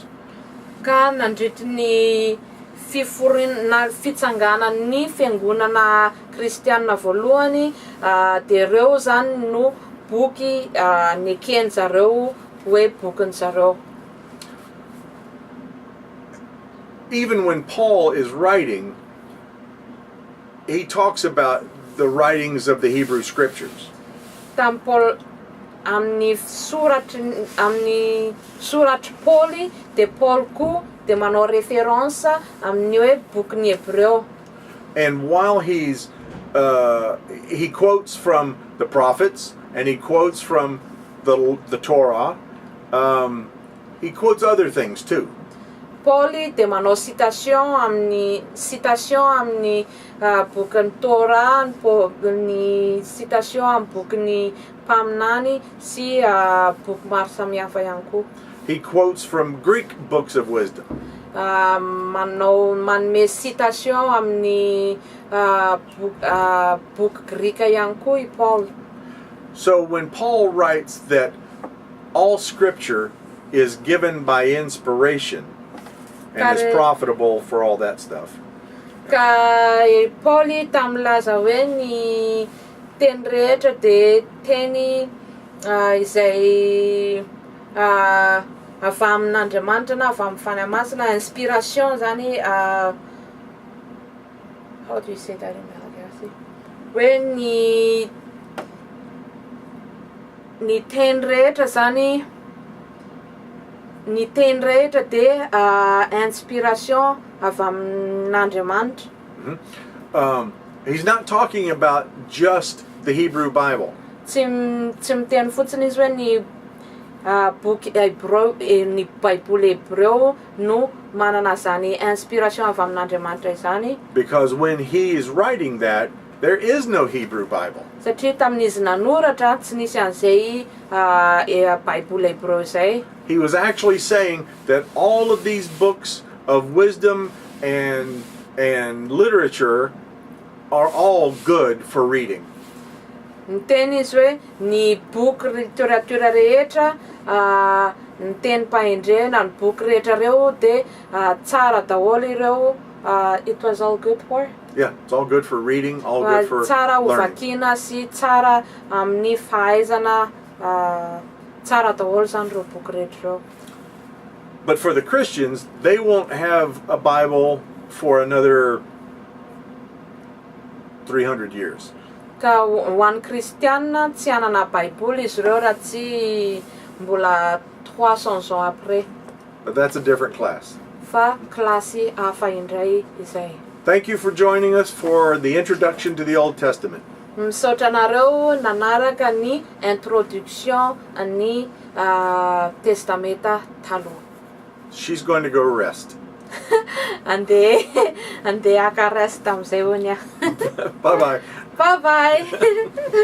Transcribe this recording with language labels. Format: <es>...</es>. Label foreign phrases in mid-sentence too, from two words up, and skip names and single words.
<mg>Ka nandritra ny fitsanganan'ny fiangonana kristianina voalohany de reo zany no boky nekeny zareo hoe bokin'ny zareo.</mg> <en>Even when Paul is writing, he talks about the writings of the Hebrew Scriptures.</en> <mg>Tam Paul amin'ny soratry Pauli de Paul koa de manao référence amin'ny hoe bokin'ny Hébreo.</mg> <en>And while he quotes from the prophets and he quotes from the Torah, he quotes other things too.</en> <mg>Pauli dia manao citation amin'ny bokin'ny Torah, ny citation amin'ny bokin'ny mpaminany sy boky maro samihafa ihany koa.</mg> <en>He quotes from Greek books of wisdom.</en> <mg>Manome citation amin'ny boky Grika ihany koa i Paul.</mg> <en>So when Paul writes that all scripture is given by inspiration and is profitable for all that stuff.</en> <mg>Ka Pauli tamlaza hoe ny teny rehetra dia teny izay avy amin'Andriamanitra na avy amin'ny fanahy masina, inspiration zany</mg> <en>how do you say that in Malagasy?</en> <mg>Hoe ny teny rehetra zany, ny teny rehetra dia inspiration avy amin'Andriamanitra.</mg> <en>He's not talking about just the Hebrew Bible.</en> <mg>Tsy miteny fotsiny izy hoe ny boky Hébreu, ny Baiboly Hébreu no manana zany inspiration avy amin'Andriamanitra izany.</mg> <en>Because when he is writing that, there is no Hebrew Bible.</en> <mg>Satria tamin'izy nanoratra tsy nisy an'izay Baiboly Hébreu zay.</mg> <en>He was actually saying that all of these books of wisdom and literature are all good for reading.</en> <mg>Ny teny izy hoe ny boky literatura rehetra, ny teny pahendrena, ny boky rehetra reo dia tsara daholo ireo.</mg> <en>It was all good for? Yeah, it's all good for reading, all good for</en> <mg>tsara</mg> <en>learning.</en> <mg>hovakiana sy tsara amin'ny fahaizana, tsara daholo zany reo boky rehetra reo.</mg> <en>But for the Christians, they won't have a Bible for another 300 years.</en> <mg>Ka ho an'ny kristianina tsy hanana Baiboly izy ireo raha tsy mbola 300</mg> <fr>ans après.</fr> <en>But that's a different class.</en> <mg>Fa klasy hafa indray izay.</mg> <en>Thank you for joining us for the introduction to the Old Testament.</en> <mg>Misaotra anareo nanaraka ny introduction ny testamenta taloha.</mg> <en>She's going to go rest.</en> <mg>Andeha aka rest amizay honya.</mg> <en>Bye-bye. Bye bye.</en>